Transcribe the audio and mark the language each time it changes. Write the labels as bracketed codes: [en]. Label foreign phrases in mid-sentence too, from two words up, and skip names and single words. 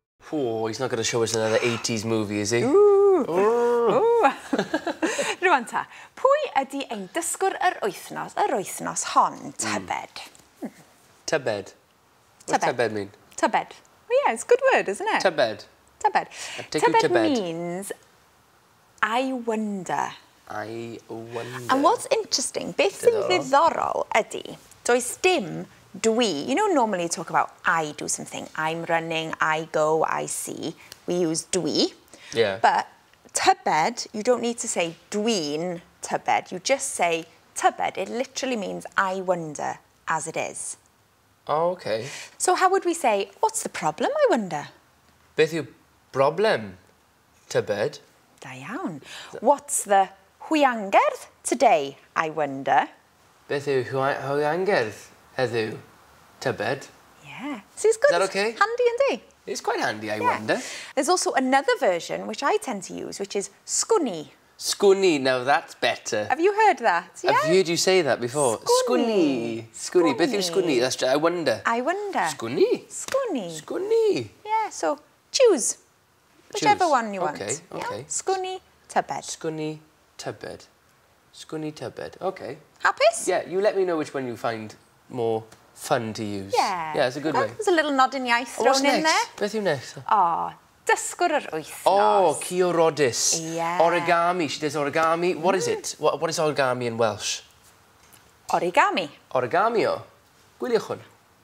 [en] Oh, he's not going to show us another 80s movie, is he? Ooh. [cy] Rwan ta, pwy ydy ein dysgwr yr wythnos hon, Tybed? [en] Tybed. What does Tybed mean? [cy] Tybed. [en] Oh yeah, it's a good word, isn't it? [cy] Tybed. Tybed. Tybed [en] means I wonder. I wonder. And what's interesting, [cy] beth sy'n ddiddorol ydy, does dim dwi. [en] You know, normally you talk about I do something. I'm running, I go, I see. We use dwi. Yeah. But Tybed, you don't need to say [cy] dwi'n Tybed. [en] You just say Tybed. It literally means I wonder, as it is. Oh, okay. So how would we say, what's the problem, I wonder? [cy] Beth yw problem, Tybed? Da iawn. [en] What's the hwiangerdd today, I wonder? [cy] Beth yw hwiangerdd heddiw, Tybed? [en] Yeah. So it's good. Is that okay? Handy indeed. It's quite handy, I wonder. There's also another version, which I tend to use, which is sgwni. [cy] Sgwni, [en] now that's better. Have you heard that? Yeah? I've heard you say that before. [cy] Sgwni. Sgwni. Beth yw sgwni? [en] That's just, I wonder. I wonder. [cy] Sgwni? Sgwni. Sgwni. [en] Yeah, so choose. Whichever one you want. Okay, okay. Yeah? [cy] Sgwni, Tybed. Sgwni, Tybed. Sgwni, Tybed. Okay. Hapus? [en] Yeah, you let me know which one you find more fun to use. Yeah. Yeah, it's a good way. There's a little nod in iaith thrown what's in next? there. [cy] Beth yw next? Oh, dysgwr yr wythnos. [en] Oh, Ciorodis. Yeah. Origami. She does origami. What is it? What is origami in Welsh? Origami. [cy] Origami o. Gwyliwch hwn.